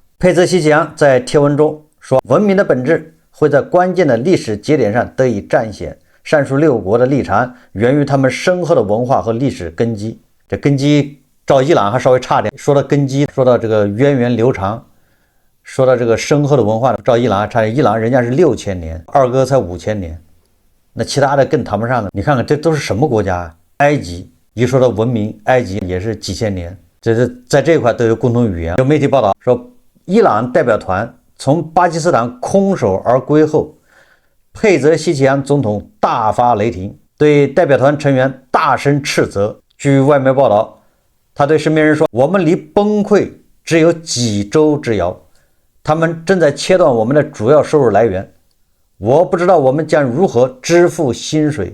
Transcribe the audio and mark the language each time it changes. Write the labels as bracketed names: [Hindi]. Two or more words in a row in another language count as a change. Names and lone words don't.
[Chinese] 佩泽西奇揚在貼文中說，文明的本質會在關鍵的歷史節點上得以彰顯。上述6國的立場源於他們深厚的文化和歷史根基。這根基照伊朗還稍微差點，說到根基，說到這個源遠流長，說到這個深厚的文化，照伊朗還差點。伊朗人家是6000年，二哥才5000年，那其他的更談不上了。你看看這都是什麼國家啊？埃及，一說到文明，埃及也是幾千年，這是在這一塊都有共同語言。有媒體報道說，伊朗代表團從巴基斯坦空手而歸後，佩澤西奇揚總統大發雷霆，對代表團成員大聲斥責。據外媒報道，他對身邊人說，我們離崩潰只有幾周之遙，他們正在切斷我們的主要收入來源，我不知道我們將如何支付薪水。